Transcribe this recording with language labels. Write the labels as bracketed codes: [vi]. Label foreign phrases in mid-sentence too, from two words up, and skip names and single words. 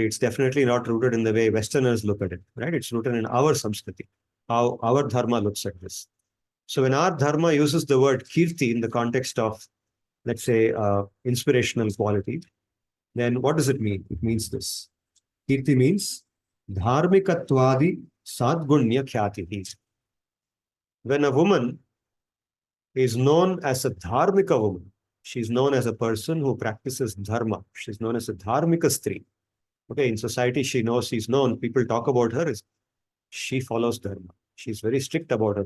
[en] It's definitely not rooted in the way Westerners look at it, right? It's rooted in our Samskriti, how our dharma looks at this. So when our dharma uses the word kirti in the context of, let's say, inspirational quality, then what does it mean? It means this. Kirti means [sa] धार्मिकत्वादि सद्गुण्य ख्यातिः. [en] When a woman is known as a dharmika woman, she's known as a person who practices dharma. She's known as a [sa] धार्मिक स्त्री. [en] Okay, in society, she's known. People talk about her as she follows dharma. She's very strict about her.